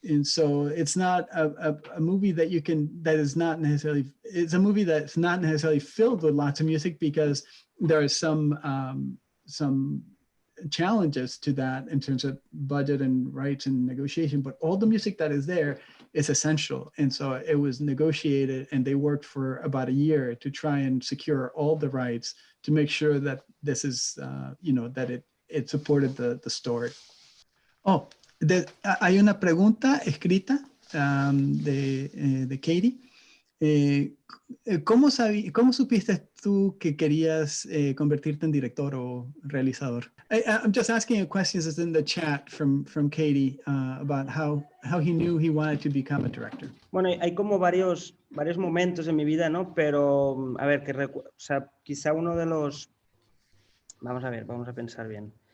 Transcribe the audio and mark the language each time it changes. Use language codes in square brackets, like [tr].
[en] And so it's not a movie that is not necessarily, it's a movie that's not necessarily filled with lots of music, because there are some challenges to that in terms of budget and rights and negotiation, but all the music that is there is essential. And so it was negotiated, and they worked for about a year to try and secure all the rights to make sure that this is, that it supported the story. [es] Oh, hay una pregunta escrita de Katie. ¿Cómo supiste tú que querías convertirte en director o realizador? [en] I'm just asking you questions in the chat from Katie about how he knew he wanted to become a director. [es] Bueno, hay como varios momentos en mi vida, ¿no? Pero, a ver, o sea, quizá uno de los... Vamos a pensar bien.